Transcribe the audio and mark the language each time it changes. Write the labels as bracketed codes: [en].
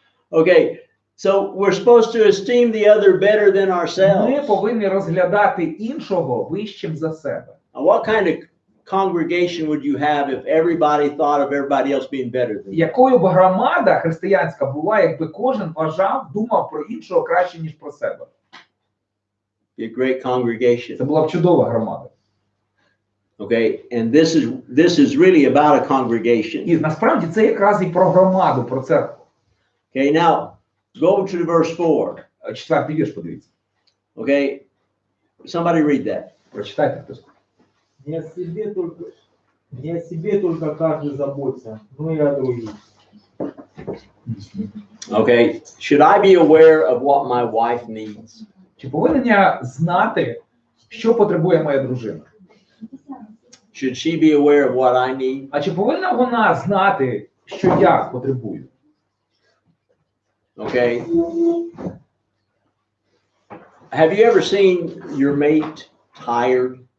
[en] Okay, so we're supposed to esteem the other better than [uk] Ми [en] ourselves. [uk] повинні розглядати іншого вищим за себе. [en] Now, what kind of congregation would you have if everybody thought of everybody else being better than you? [uk] Якою б громада християнська була, якби кожен думав про іншого краще, ніж про себе? [en] Be a great congregation. [uk] Це була б чудова громада. [en] Okay, and this is really about a congregation. [uk] І насправді це якраз і про громаду, про церкву. [en] Okay, now go over to the verse 4. [uk] 4-й вірш, подивіться. [en] Okay, somebody read that. [uk] Прочитайте хтось. [ru] Не о себе только каждый заботится, но и о других. [en] Okay, should I be aware of what my wife needs? [uk] Чи повинен я знати, що потребує моя дружина? [en] Should she be aware of what I need? [uk] А чи повинна вона знати, що я потребую? [en] Okay. Have you ever seen your mate tired?